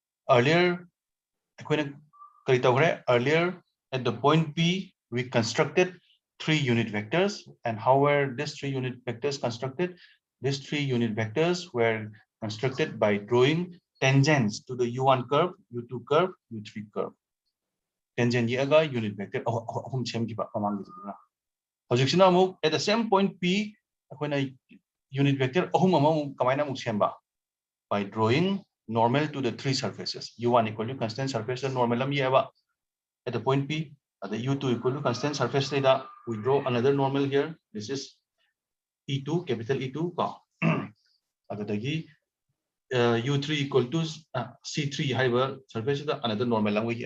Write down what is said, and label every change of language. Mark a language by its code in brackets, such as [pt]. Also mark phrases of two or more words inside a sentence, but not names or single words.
[en] earlier earlier at the point P, we constructed 3 unit vectors. And how were these 3 unit vectors constructed? These 3 unit vectors were constructed by drawing tangents to the U1 curve, U2 curve, U3 curve. [mni] Tangent yaga [en] unit vector [mni] ahum semgiba pamangiduna. Hojiksina amuk [en] at the same point P, [mni] akoina [en] unit vector [mni] ahum amuk kamaina amuk semba [en] by drawing normal to the 3 surfaces. U1 equal to constant surface and normal at the point P, the U2 equal to constant surface theta. We draw another normal here. This is E2, capital E2. U3 equal to C3 higher surface, another normal language.